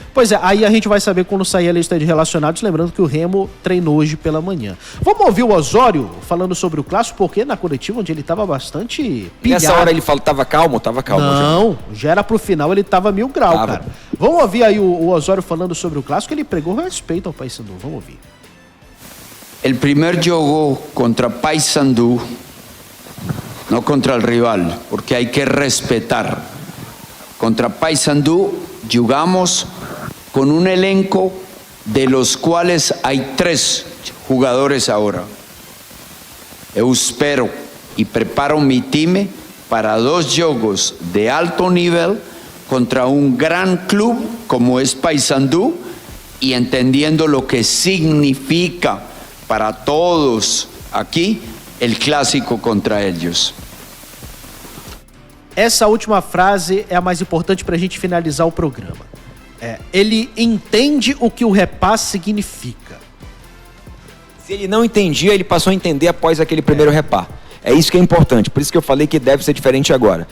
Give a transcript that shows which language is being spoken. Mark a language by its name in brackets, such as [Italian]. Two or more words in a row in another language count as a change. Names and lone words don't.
[Portuguese] Pois é, aí a gente vai saber quando sair a lista de relacionados, lembrando que o Remo treinou hoje pela manhã. Vamos ouvir o Osório falando sobre o clássico, porque na coletiva onde ele estava bastante pilhado. Nessa hora ele falou, tava calmo. Não, já era pro final, ele tava 1000 graus, cara. Vamos ouvir aí o Osório falando sobre o clássico, ele pregou respeito ao Paysandu, vamos ouvir. [Spanish] El primer jogo contra Paysandu, no contra el rival, porque hay que respetar. Contra Paysandu jugamos con un elenco de los cuales hay 3 jugadores ahora. [Portuguese] Eu espero [Spanish] y preparo mi time para 2 jogos de alto nivel contra un gran club como es Paysandu y entendiendo lo que significa para todos aquí el clásico contra ellos. [Portuguese] Essa última frase é a mais importante para a gente finalizar o programa. Ele entende o que o repasse significa. Se ele não entendia, ele passou a entender após aquele primeiro repá. É isso que é importante, por isso que eu falei que deve ser diferente agora.